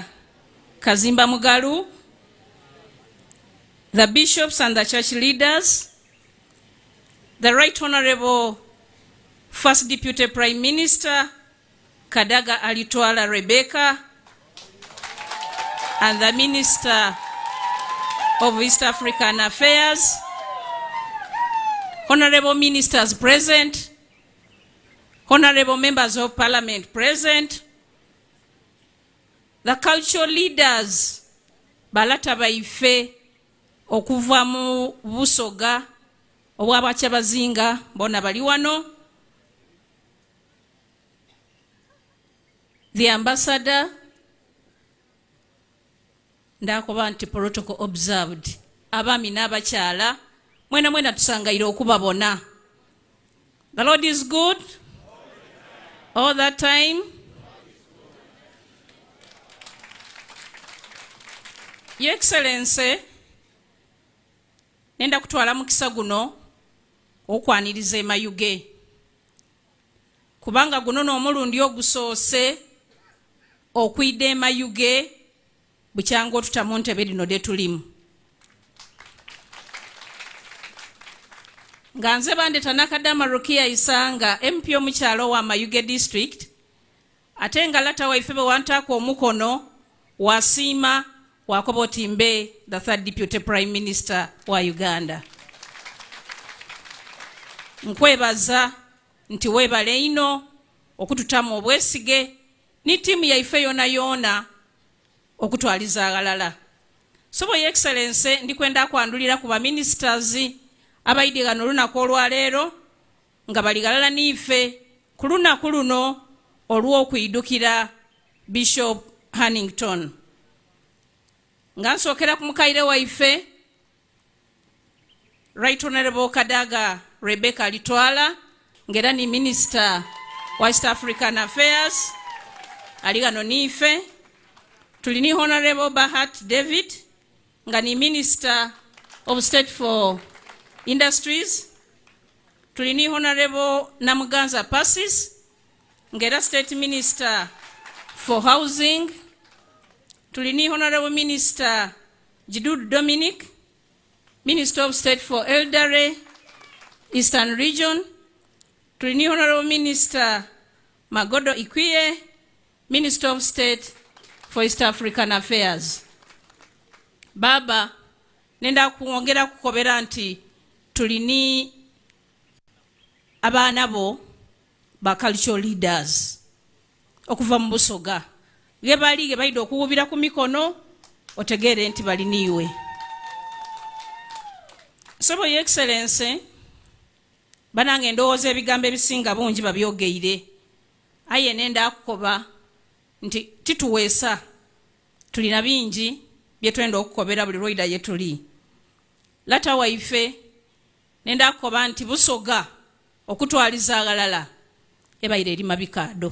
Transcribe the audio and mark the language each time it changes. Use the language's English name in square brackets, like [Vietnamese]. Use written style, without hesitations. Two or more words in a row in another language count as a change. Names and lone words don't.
[English] Kazimba Mugalu, the bishops and the church leaders, the Right Honorable First Deputy Prime Minister Kadaga Alitwala Rebecca, and the Minister of East African Affairs, Honorable Ministers present, Honorable Members of Parliament present, the cultural leaders [Soga] balata baife okuva mu Busoga obw'Abakyabazinga bona bali wano, [English] the ambassador [Soga] ndakoba nti [English] protocol observed [Soga] abami n'abakyala mwena tusangaire okubabona. [English] The Lord is good all that time. Your Excellency, [Soga] nenda kutwala mukisa guno okwaniriza emayuge kubanga guno n'omulundi ogusoose okwidda emayuge bukyanga otutamu ntebe lino lye tulimu nga nze bandeta nakadama Rukia Isanga MP omukyalo wa Mayuge District ate nga lata waife bwe wantaako omukono wasiima wakoba otimbe [English] the third deputy prime minister [Soga] wa Uganda. Nkwebaza nti webale ino okututamu obwesige ni timu yaife yona yona okutwaliza agalala. Sobo ya excellence ndikwenda kwandulira ku ba ministers abaidi gano lunaku olwaleero nga baligalala nife ku lunaku luno olw'okuyidukira Bishop Hannington. Nga nsookera ku mukaire waife [English] Right Honorable [Soga] Kadaga Rebecca Alitwala ngera ni Minister wa East African Affairs ali gano nife. [English] Tulini Honorable Bahat David [Soga] nga ni [English] Minister of State for Industries. Tulini Honorable Namuganza Passis ngera State Minister for Housing. Tulini Honorable Minister Jidud Dominic, Minister of State for Elderly, Eastern Region. Tulini Honorable Minister Magodo Ikwie, Minister of State for East African Affairs. [Soga] Baba, nenda kuongera kukobera nti tulini abaana bo ba [English] cultural leaders [Soga] okuva mu Busoga. Gebali gebaida okuwubira ku mikono otegere nti baliniwe. Sobo [English] your excellence [Soga] banange ndowooza ebigambo ebisinga bungi babyogeire. Aye nenda akukoba nti tituweesa tulina bingi bye twenda okukobera buli lwaida ye tuli. Lata waife nenda akukoba nti Busoga okutwaliza agalala ebaire eri mabikaado.